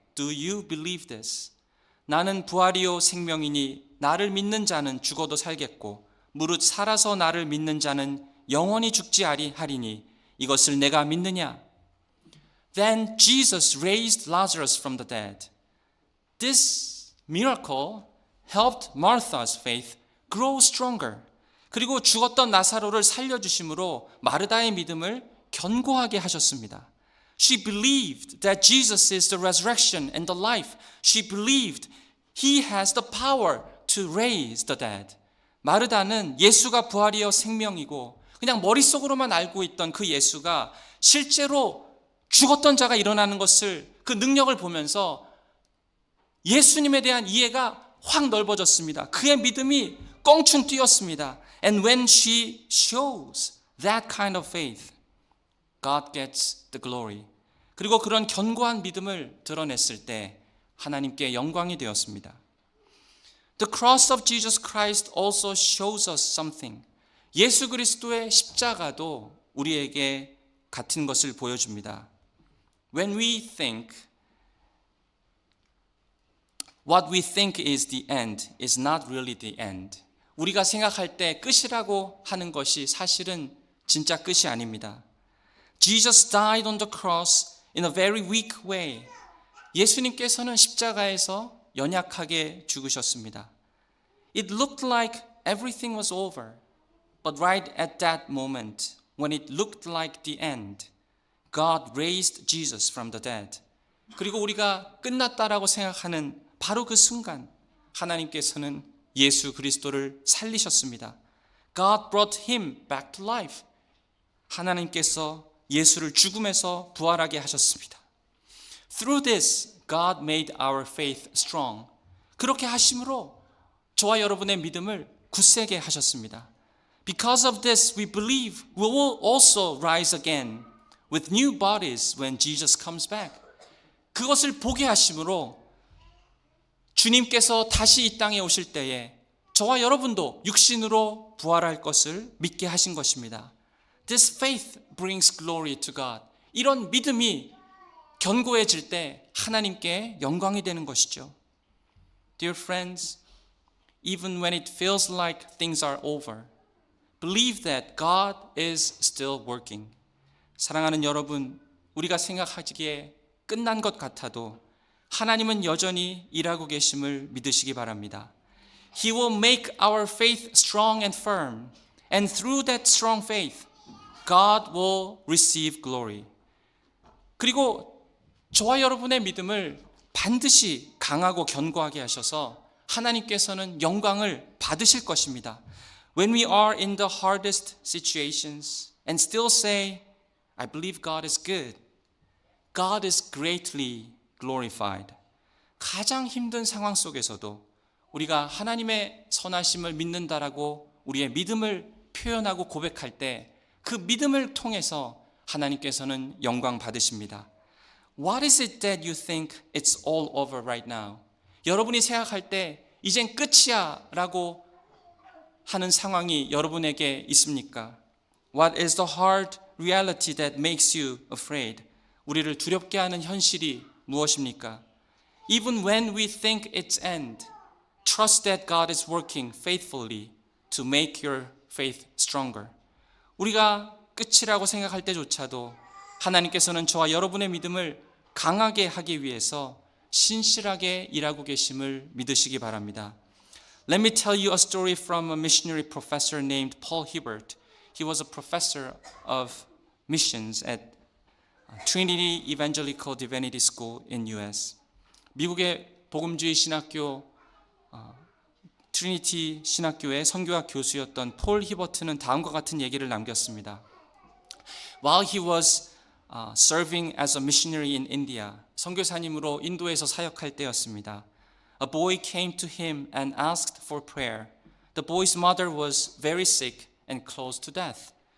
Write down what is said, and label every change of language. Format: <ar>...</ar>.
<en>Do you believe this?</en> <ko>나는 부활이요 생명이니 나를 믿는 자는 죽어도 살겠고 무릇 살아서 나를 믿는 자는 영원히 죽지 하리니 이것을 내가 믿느냐?</ko> <en>Then Jesus raised Lazarus from the dead. This miracle helped Martha's faith grow stronger.</en> <ko>그리고 죽었던 나사로를 살려주심으로 마르다의 믿음을 견고하게 하셨습니다.</ko> <en>She believed that Jesus is the resurrection and the life. She believed He has the power to raise the dead.</en> <ko>마르다는 예수가 부활이요 생명이고 그냥 머릿속으로만 알고 있던 그 예수가 실제로 죽었던 자가 일어나는 것을 그 능력을 보면서 예수님에 대한 이해가 확 넓어졌습니다. 그의 믿음이 껑충 뛰었습니다.</ko> <en>And when she shows that kind of faith, God gets the glory.</en> <ko>그리고 그런 견고한 믿음을 드러냈을 때 하나님께 영광이 되었습니다.</ko> <en>The cross of Jesus Christ also shows us something.</en> <ko>예수 그리스도의 십자가도 우리에게 같은 것을 보여줍니다.</ko> <en>When we think what we think is the end is not really the end.</en> <ko>우리가 생각할 때 끝이라고 하는 것이 사실은 진짜 끝이 아닙니다.</ko> <en>Jesus died on the cross in a very weak way.</en> <ko>예수님께서는 십자가에서 연약하게 죽으셨습니다.</ko> <en>It looked like everything was over. But right at that moment, when it looked like the end, God raised Jesus from the dead.</en> <ko>그리고 우리가 끝났다라고 생각하는 바로 그 순간 하나님께서는 예수 그리스도를 살리셨습니다.</ko> <en>God brought him back to life.</en> <ko>하나님께서 예수를 죽음에서 부활하게 하셨습니다.</ko> <en>Through this, God made our faith strong.</en> <ko>그렇게 하심으로 저와 여러분의 믿음을 굳세게 하셨습니다.</ko> <en>Because of this, we believe we will also rise again with new bodies when Jesus comes back.</en> <ko>그것을 보게 하심으로 주님께서 다시 이 땅에 오실 때에 저와 여러분도 육신으로 부활할 것을 믿게 하신 것입니다.</ko> <en>This faith brings glory to God.</en> <ko>이런 믿음이 견고해질 때 하나님께 영광이 되는 것이죠.</ko> <en>Dear friends, even when it feels like things are over, believe that God is still working.</en> <ko>사랑하는 여러분, 우리가 생각하기에 끝난 것 같아도 하나님은 여전히 일하고 계심을 믿으시기 바랍니다.</ko> <en>He will make our faith strong and firm, and through that strong faith, God will receive glory.</en> <ko>그리고 저와 여러분의 믿음을 반드시 강하고 견고하게 하셔서 하나님께서는 영광을 받으실 것입니다.</ko> <en>When we are in the hardest situations and still say, I believe God is good, God is greatly glorified.</en> <ko>가장 힘든 상황 속에서도 우리가 하나님의 선하심을 믿는다라고 우리의 믿음을 표현하고 고백할 때 그 믿음을 통해서 하나님께서는 영광 받으십니다.</ko> <en>What is it that you think it's all over right now?</en> <ko>여러분이 생각할 때 이젠 끝이야 라고 하는 상황이 여러분에게 있습니까?</ko> <en>What is the hard reality that makes you afraid?</en> <ko>우리를 두렵게 하는 현실이 무엇입니까?</ko> <en>Even when we think it's end, trust that God is working faithfully to make your faith stronger.</en> <ko>우리가 끝이라고 생각할 때조차도 하나님께서는 저와 여러분의 믿음을 강하게 하기 위해서 신실하게 일하고 계심을 믿으시기 바랍니다.</ko> <en>Let me tell you a story from a missionary professor named Paul Hibbert. He was a professor of missions at Trinity Evangelical Divinity School in US.</en> <ko>미국의 복음주의 신학교 트리니티 신학교의 선교학 교수였던 폴 히버트는 다음과 같은 얘기를 남겼습니다.</ko> <en>While he was serving as a missionary in India,</en> <ko>선교사님으로 인도에서 사역할 때였습니다.</ko> <en>A boy came to him and asked for prayer. The boy's mother was very sick and close to death.</en>